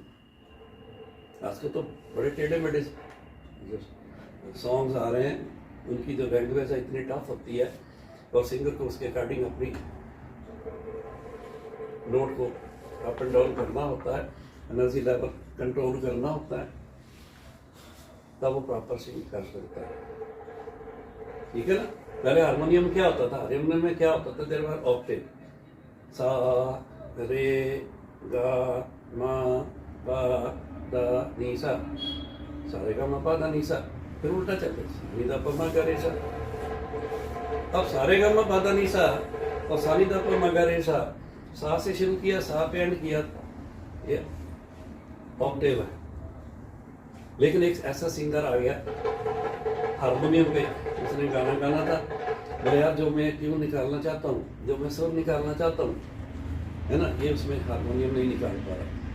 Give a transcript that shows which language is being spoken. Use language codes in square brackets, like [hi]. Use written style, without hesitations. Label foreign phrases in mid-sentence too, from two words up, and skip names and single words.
[hi] आज के तो बड़े टेढ़े मेढ़े सॉन्ग्स आ रहे हैं, उनकी जो लैंग्वेज है इतनी टफ होती है, और सिंगर को उसके अकॉर्डिंग अपनी नोट को [en] up and down [hi] करना होता है, [en] energy level [hi] कंट्रोल करना होता है, तब वो [en] proper sing [hi] कर सकता है. ठीक है ना. पहले हारमोनियम क्या होता था, हारमोनियम में क्या होता था, [en] there were octave, [hi] सा रे गा मा पा दा नी सा, सारे गा मा पा दा नी सा, फिर उल्टा चलते नी दा प मा गा रे सा. अब सारे गा मा पा दा नी सा और सा नी दा प मा गा रे सा, सा से शुरू किया, सा पे एंड किया, ये ऑक्टेव है. लेकिन एक ऐसा सिंगर आ गया हारमोनियम पे, उसने गाना गाना था, बोले यार जो मैं ट्यून निकालना चाहता हूँ, जो मैं सुर निकालना चाहता हूँ, है ना, ये उसमें हारमोनियम नहीं निकाल पा रहा.